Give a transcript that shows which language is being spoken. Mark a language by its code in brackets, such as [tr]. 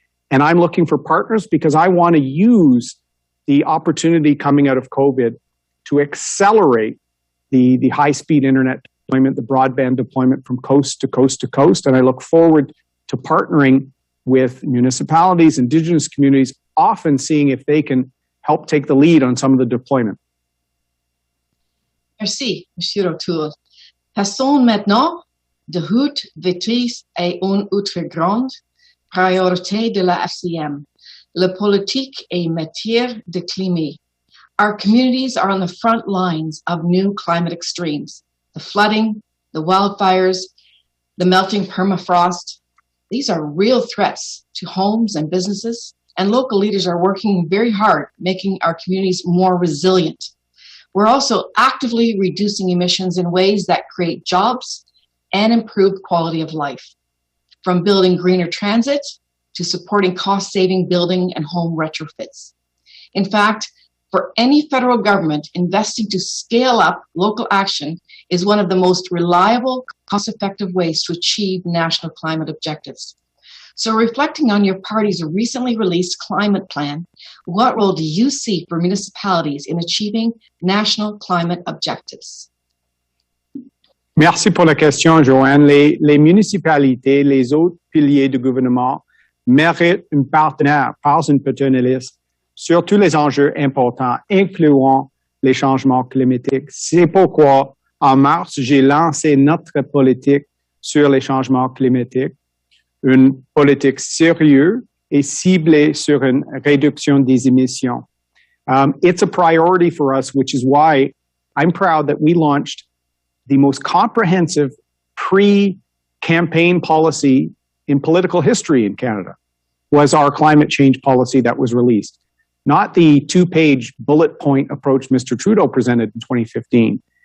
[en] And I'm looking for partners because I want to use the opportunity coming out of COVID to accelerate the high-speed internet deployment, the broadband deployment from coast to coast to coast. And I look forward to partnering with municipalities, Indigenous communities, often seeing if they can help take the lead on some of the deployment. [fr] Merci, Monsieur O'Toole. Passons maintenant de haute vitesse à une autre grande priorité de la FCM, la politique et matière de climat. [en] Our communities are on the front lines of new climate extremes. The flooding, the wildfires, the melting permafrost. These are real threats to homes and businesses, and local leaders are working very hard, making our communities more resilient. We're also actively reducing emissions in ways that create jobs and improve quality of life, from building greener transit to supporting cost-saving building and home retrofits. In fact, for any federal government, investing to scale up local action is one of the most reliable, cost-effective ways to achieve national climate objectives. So reflecting on your party's recently released climate plan, what role do you see for municipalities in achieving national climate objectives? [fr] Merci pour la question, Joanne. Les municipalités, les autres piliers du gouvernement méritent un partenaire, pas une paternaliste, sur tous les enjeux importants, incluant les changements climatiques. C'est pourquoi, en mars, j'ai lancé notre politique sur les changements climatiques, une politique sérieuse et ciblée sur une réduction des émissions. [en] It's a priority for us, which is why I'm proud that we launched the most comprehensive pre-campaign policy in political history in Canada, was our climate change policy that was released. Not the two-page bullet point approach Mr. Trudeau presented in 2015.